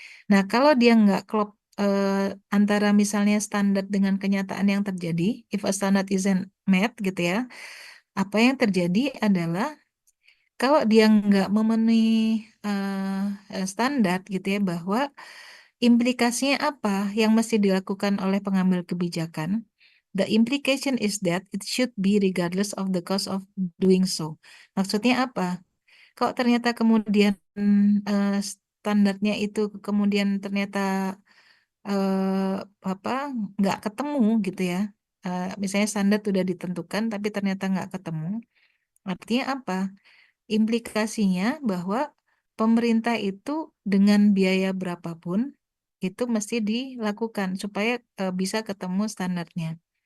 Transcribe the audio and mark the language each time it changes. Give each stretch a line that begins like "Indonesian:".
Indonesian: Nah, kalau dia nggak klop antara misalnya standar dengan kenyataan yang terjadi,
English: if a standard isn't met
Indonesian: gitu ya, apa yang terjadi adalah kalau dia nggak memenuhi standar gitu ya, bahwa implikasinya apa yang mesti dilakukan oleh pengambil kebijakan.
English: The implication is that it should be regardless of the cost of doing so.
Indonesian: Maksudnya apa? Kalau ternyata kemudian standarnya itu kemudian ternyata apa nggak ketemu gitu ya. Misalnya standar sudah ditentukan tapi ternyata nggak ketemu. Artinya apa? Implikasinya bahwa pemerintah itu dengan biaya berapapun itu mesti dilakukan supaya bisa ketemu standarnya.